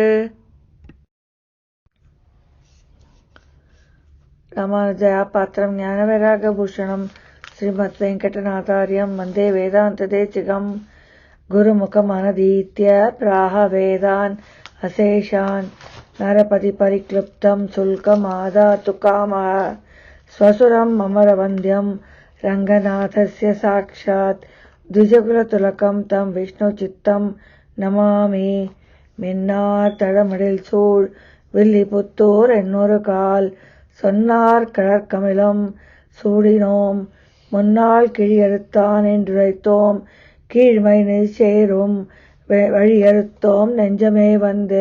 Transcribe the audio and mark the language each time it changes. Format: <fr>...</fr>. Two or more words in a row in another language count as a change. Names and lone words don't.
<sa>रामानुजया पात्रं ज्ञानवैराग्यभूषणम् श्रीमद् वेङ्कटनाथार्यं वन्दे वेदान्तदेशिकम्. गुरुमुखमनधीत्य प्राह वेदान् अशेषान् नरपति परिक्लृप्तं शुल्कम् आदातु कामः श्वशुरम् अमरवन्द्यं रङ्गनाथस्य साक्षात् द्विजकुलतिलकं तं विष्णुचित्तं नमामि.</sa> <ta>மின்னார் தடமடில் சூழ் வில்லிபுத்தூர் என்னொரு கால் சொன்னார் கடற்கமிலம் சூடினோம் முன்னாள் கிழியறுத்தான் என்றுரைத்தோம் கீழ்மை சேரும் வழியறுத்தோம் நெஞ்சமே வந்து.</ta>